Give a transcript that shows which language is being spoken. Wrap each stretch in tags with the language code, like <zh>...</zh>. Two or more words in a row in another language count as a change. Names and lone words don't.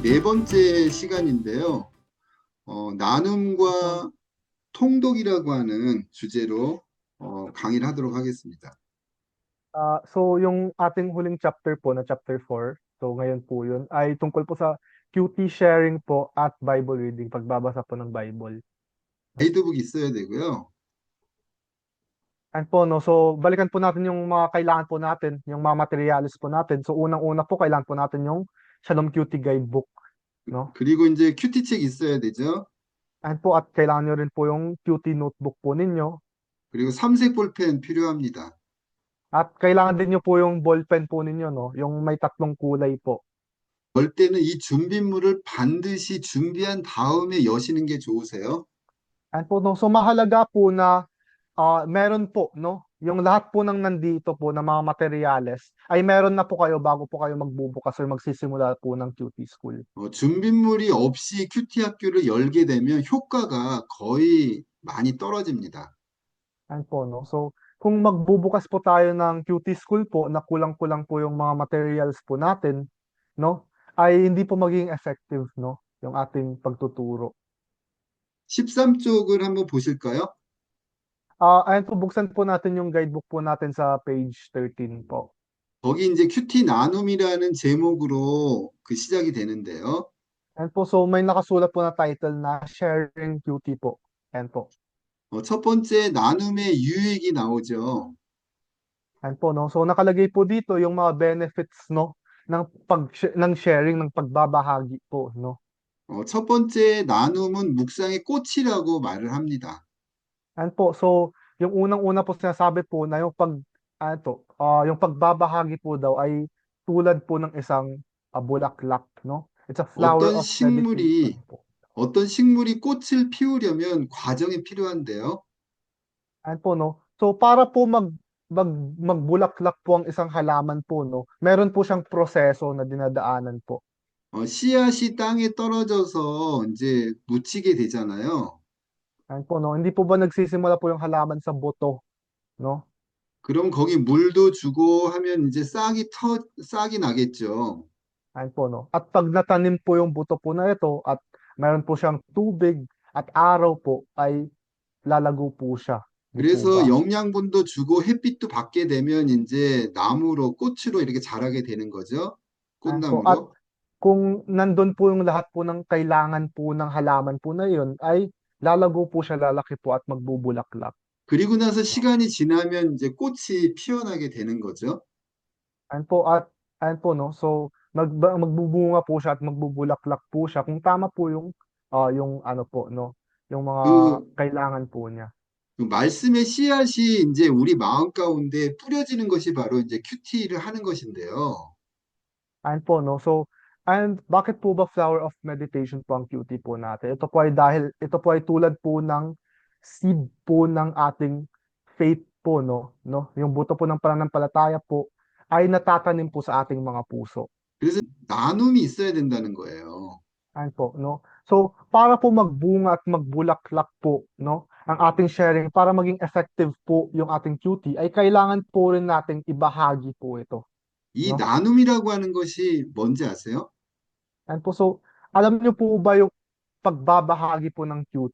<ko>번째 시간인데요.</ko> <tl>Po.</tl> <ko>나눔과 통독이라고 하는 주제로 강의를 하도록 하겠습니다.</ko> <tl>So yung ating huling chapter po na chapter 4, so ngayon po yun, ay tungkol po sa</tl> <en>QT sharing</en> <tl>po at</tl> <en>Bible reading,</en> <tl>pagbabasa po ng Bible. No?</tl> <ko>가이드북 있어야 되고요.</ko> <tl>And po, no, so balikan po natin yung mga kailangan po natin, yung mga materials po natin. So unang-una po, kailangan po natin yung Shalom QT Guidebook, no?</tl> <ko>그리고 이제 큐티책 있어야 되죠.</ko> <tl>And po, at kailangan nyo rin po yung</tl> <en>QT notebook</en> <tl>po ninyo.</tl> <ko>그리고 삼색 볼펜 필요합니다.</ko> <tl>At kailangan din nyo po yung ballpen po ninyo, no? Yung may tatlong kulay po.</tl> <ko>열 때는 이 준비물을 반드시 준비한 다음에 여시는 게 좋으세요.</ko> <tl>And po, no, so mahalaga po na meron po, no, yung lahat po ng nandito po na mga materyales ay meron na po kayo bago po kayo magbubukas or magsisimula po ng</tl> <en>QT school.</en> <ko>준비물이 없이 큐티 학교를 열게 되면 효과가 거의 많이 떨어집니다.</ko> <tl>And po, no, so kung magbubukas po tayo ng</tl> <en>QT school</en> <tl>po na kulang-kulang po yung mga materials po natin, no, ay hindi po magiging effective, no, yung ating pagtuturo.</tl> <ko>13쪽을 한번 보실까요?</ko> <tl>Ayan po, buksan po natin yung guidebook po natin sa page 13 po.</tl> <ko>거기 이제 큐티 나눔이라는 제목으로 그 시작이 되는데요.</ko> <tl>And po, so may nakasulat po na title na</tl> <en>Sharing QT</en> <tl>po. Ayan po.</tl> <ko>첫 번째 나눔의 유익이 나오죠.</ko> <tl>Ayan po, no? So nakalagay po dito yung mga benefits, no, ng ng sharing, ng pagbabahagi po, no?</tl> <ko>첫 번째 나눔은 묵상의 꽃이라고 말을 합니다.</ko> <tl>Ayan po, so yung unang-una po sinasabi po na yung yung pagbabahagi po daw ay tulad po ng isang bulaklak, no?</tl> <en>It's a flower</en> <ko>어떤</ko> <en>of meditation</en> <ko>식물이</ko> <tl>po.</tl> <ko>어떤 식물이 꽃을 피우려면 과정이 필요한데요.</ko> <tl>Ayan po, no? So para po magbulaklak po ang isang halaman po, no? Meron po siyang proseso na dinadaanan po.</tl> <ko>씨앗이 땅에 떨어져서 이제 묻히게 되잖아요.</ko> <tl>Ayan po, no? Hindi po ba nagsisimula po yung halaman sa buto, no?</tl> <ko>그럼 거기 물도 주고 하면 이제 싹이 나겠죠.</ko> <tl>Ayan po, no? At pag natanim po yung buto po na ito at meron po siyang tubig at araw po ay lalago po siya. Di po</tl> <ko>그래서</ko> <tl>ba?</tl> <ko>영양분도 주고 햇빛도 받게 되면 이제 나무로 꽃으로 이렇게 자라게 되는 거죠.</ko> <tl>Ayan po. At</tl> <ko>꽃나무로.</ko> <tl>kung nandun po yung lahat po ng kailangan po ng halaman po na yun, ay lalago po siya, lalaki po at magbubulaklak.</tl> <ko>그리고 나서</ko> <tl>No?</tl> <ko>시간이 지나면 이제 꽃이 피어나게 되는 거죠.</ko> <tl>Ayan po, at ayan po, no? So, magbubunga po siya at magbubulaklak po siya kung tama po yung ano po, no? Yung mga</tl> <ko>그,</ko> <tl>kailangan po niya.</tl> <ko>그 말씀의 씨앗이 이제 우리 마음 가운데 뿌려지는 것이 바로 i제 큐티를 하는 것인데요.</ko> <tl>Ayan po, no? So, and bakit po ba</tl> <en>flower of meditation</en> <tl>po ang QT po natin? Ito po ay tulad po ng seed po ng ating faith po, no? Yung buto po ng pananampalataya po ay natatanim po sa ating mga puso.</tl> <ko>그래서 나눔이 있어야 된다는 거예요.</ko> <tl>Ayan po, no? So, para po magbunga at magbulaklak po, no? Ang ating sharing, para maging effective po yung ating QT, ay kailangan po rin nating ibahagi po ito,</tl> <ko>이</ko> <tl>no?</tl> <ko>나눔이라고 하는 것이 뭔지 아세요?</ko> <tl>Ayan po, so, alam niyo po ba yung pagbabahagi po ng QT?</tl>